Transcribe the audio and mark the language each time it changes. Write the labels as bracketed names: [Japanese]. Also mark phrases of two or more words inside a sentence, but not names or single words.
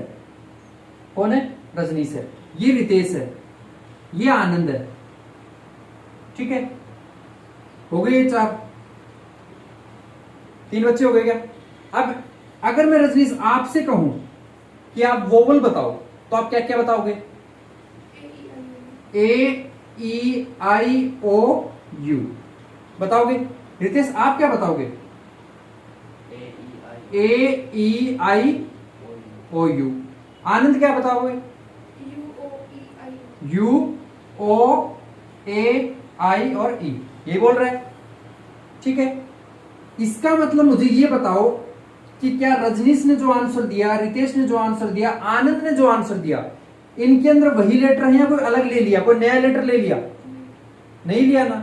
[Hindi] कौन है? रजनीश है। ये रितेश है, ये आनंद है। ठीक है, हो गए ये 3 बच्चे हो गए क्या? अब अगर मैं रजनीश आपसे कहूं कि आप वोवल बताओ, तो आप क्या क्या बताओगे? A-E-I-O-U बताओगे। रितेश आप क्या बताओगे? A-E-I-O-U। आनंद क्या बताओगे? U-O-A-I और E। ये बोल रहा है। ठीक है, इसका मतलब मुझे ये बताओ कि क्या रजनीश ने जो आंसर दिया, रितेश ने जो आंसर दिया, आनंद ने जो आंसर दिया, इनके अंदर वही लेटर है या कोई अलग ले लिया, कोई नया लेटर ले लिया? नहीं लिया ना।